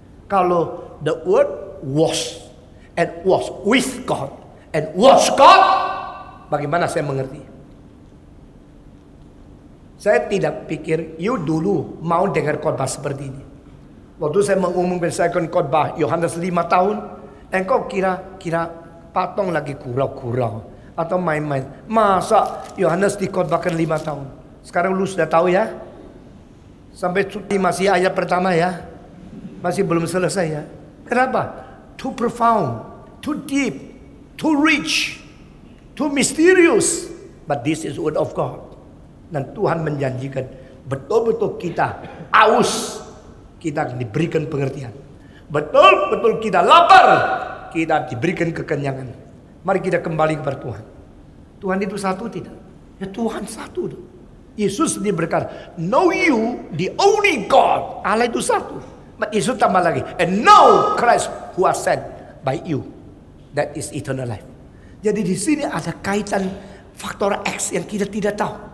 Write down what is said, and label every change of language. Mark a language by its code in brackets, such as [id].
[id] Kalau [en] the word was and was with God and was God, [id] bagaimana saya mengerti? Saya tidak pikir you dulu mau dengar khotbah seperti ini. Waktu saya mengumumkan saya akan khotbah Yohanes 5 tahun, engkau kira patong lagi kurau-kurau atau main-main. Masa Yohanes dikhotbahkan 5 tahun? Sekarang lu sudah tahu ya? Sampai masih ayat pertama ya? Masih belum selesai ya? Kenapa? [en] Too profound, too deep, too rich, too mysterious. But this is word of God. [id] Dan Tuhan menjanjikan betul-betul kita aus, kita diberikan pengertian. Betul-betul kita lapar, kita diberikan kekenyangan. Mari kita kembali kepada Tuhan. Tuhan itu satu tidak? Ya Tuhan satu. Yesus dia berkata, [en] know you the only God. [id] Allah itu satu. Yesus tambah lagi, [en] and know Christ who was sent by you. That is eternal life. [id] Jadi di sini ada kaitan faktor X yang kita tidak tahu.